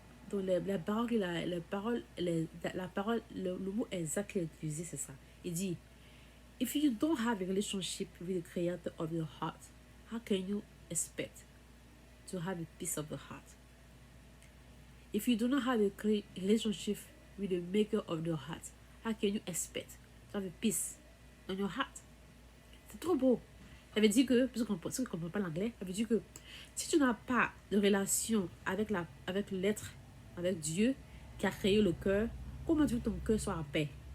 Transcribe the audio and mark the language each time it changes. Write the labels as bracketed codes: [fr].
[fr] Donc les paroles, la parole, le mot exact qu'il a utilisé, c'est ça. Il dit, [en] if you don't have a relationship with the creator of your heart, how can you expect to have a peace of the heart? If you do not have a relationship with the maker of the heart, how can you expect to have a peace in your heart? [fr] C'est trop beau. Ça veut dire que, parce qu'on ne comprend pas l'anglais, ça veut dire que si tu n'as pas de relation avec l'être, avec Dieu qui a créé le cœur, comment tu veux que ton cœur soit en paix?